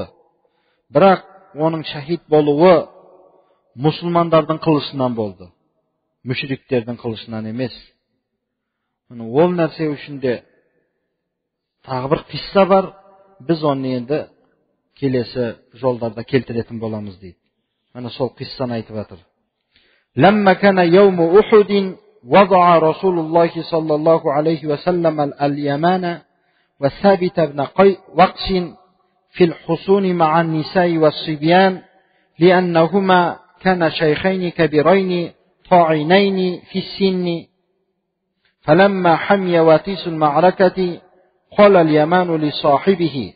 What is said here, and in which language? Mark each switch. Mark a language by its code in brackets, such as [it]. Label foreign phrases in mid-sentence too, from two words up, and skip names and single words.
[kk] Бірақ оның шахид болуы мұсылмандардың қылышынан болды. Мүшриктердің қылышынан емес. Ол нәрсе үшінде тағы бір қисса бар. Біз оны енді келесі жолдарда келтіретін боламыз дейді. Ана сол қиссаны айтып жатыр. [ar] لما كان يوم أحد وضع رسول الله صلى الله عليه وسلم اليمان وثابت بن وقش في الحصون مع النساء والصبيان لأنهما كان شيخين كبيرين طاعنين في السن فلما حمي واتيس المعركة قال اليمان لصاحبه